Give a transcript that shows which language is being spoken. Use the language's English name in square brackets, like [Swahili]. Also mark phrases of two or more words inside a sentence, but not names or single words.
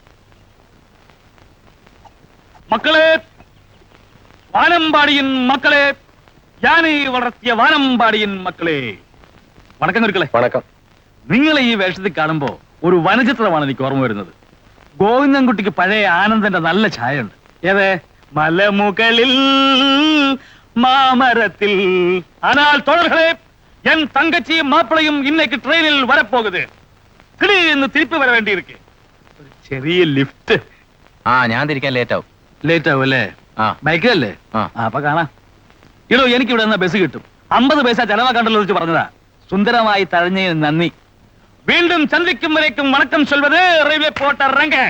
[Malayalam] മക്കളെ, വാനമ്പാടിയൻ മക്കളെ, ഞാൻ വളർത്തിയ വാനമ്പാടിയൻ മക്കളെ, വണക്കം കുരുക്കളെ. വണക്കം. നിങ്ങളെ ഈ വേഷത്തിൽ കാണുമ്പോ ഒരു വനചിത്രമാണ് എനിക്ക് ഓർമ്മ വരുന്നത്. ഗോവിന്ദൻകുട്ടിക്ക് പഴയ ആനന്ദന്റെ നല്ല ഛായയുണ്ട്. ഏതേ? മലമുകളിൽ മാമരത്തിൽ. [Tamil] ஆனால் தோழர்களே, என் தங்கச்சியும் மாப்பிளையும் இன்னைக்கு ட்ரெயினில் வரப்போகுது. திடீர்னு திருப்பி வர வேண்டியிருக்கு. [Malayalam] ചെറിയ ലിഫ്റ്റ്. ഞാൻ തിരിക്കാൻ ലേറ്റ് ആവും. ലേറ്റ് ആവും അല്ലേ? ബൈക്കിലല്ലേ? അപ്പൊ കാണാം. ഇടോ, എനിക്ക് ഇവിടെ ബസ് കിട്ടും. 50 പൈസ ചെലവാക്കണ്ടല്ലോ വെച്ച് പറഞ്ഞതാ. സുന്ദരമായി തഴഞ്ഞതിന് നന്ദി. [Tamil] மீண்டும் சந்திக்கும் வரைக்கும் வணக்கம் சொல்வது ரயில்வே போர்ட்டர் ரங்கன்.